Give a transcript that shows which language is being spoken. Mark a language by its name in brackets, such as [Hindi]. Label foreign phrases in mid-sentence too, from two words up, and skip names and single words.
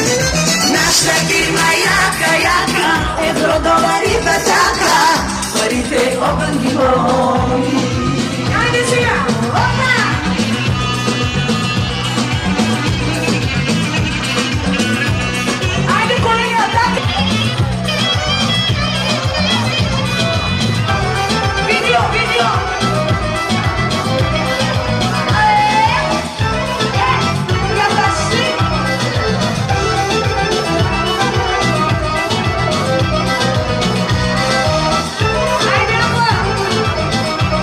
[Bulgarian] Нашата фирма яка, яка, евро-долари пътака, парите огън ги боли. Айде сега! Опа! Айде, колеги, атака! Видео, видео! [Russian] Я пошли! [Bulgarian] Айде, ама!